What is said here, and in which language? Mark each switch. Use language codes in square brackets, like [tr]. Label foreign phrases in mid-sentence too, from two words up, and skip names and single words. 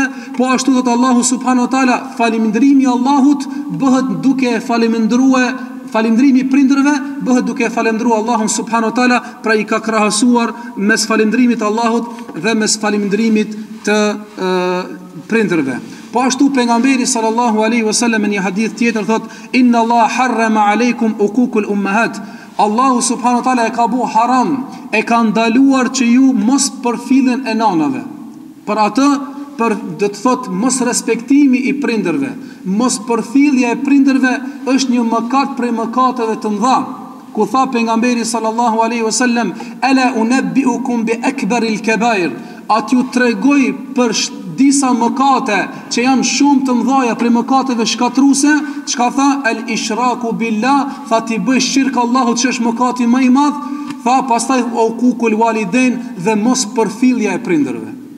[sq] Po ashtu thot Allahu [ar] سبحانه وتعالى, [sq] falënderimi i Allahut bëhet duke falënderimi i prindërve bëhet duke falëndruar Allahun [ar] سبحانه وتعالى, [sq] pra i ka krahasuar mes falënderimit të Allahut dhe mes falënderimit të prindërve. Po ashtu pejgamberi [ar] صلى الله عليه وسلم [sq] në një hadith tjetër thot [ar] إن الله حرم عليكم عقوق الأمهات, [sq] Allahu [ar] سبحانه وتعالى [sq] e ka bu haram, e ka ndaluar që ju mos përfillen e nanave. Për atë, do të thot mos respektimi i prindërve, mos përfillja e prindërve është një mëkat prej mëkateve të mëdha. Ku tha pejgamberi [ar] صلى الله عليه وسلم ألا أنبئكم بأكبر الكبائر, [sq] atë ju tregoj për disa mëkate që janë shumë të mëdha për mëkateve shkatruese. Çka tha? [ar] الإشراك بالله, [sq] tha ti bësh shirk Allahut, që është mëkati më i madh. Tha pastaj [ar] عقوق الوالدين, [sq] dhe mos përfillja e prindërve.